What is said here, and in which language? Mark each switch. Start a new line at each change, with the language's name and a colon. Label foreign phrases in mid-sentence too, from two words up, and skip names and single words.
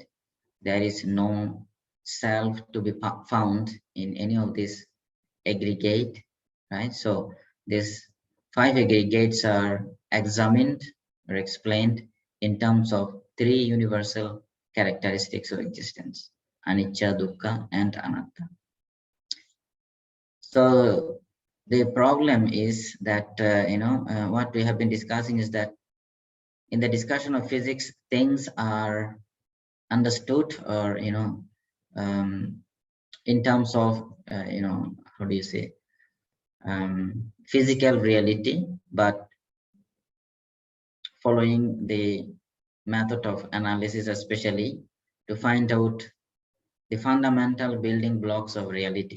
English: There is no self to be found in any of this aggregate, right? So these 5 aggregates are examined or explained in terms of 3 universal characteristics of existence: anicca, dukkha, and anatta. So the problem is that what we have been discussing is that in the discussion of physics, things are understood, or in terms of how do you say, physical reality, but following the method of analysis, especially to find out the fundamental building blocks of reality.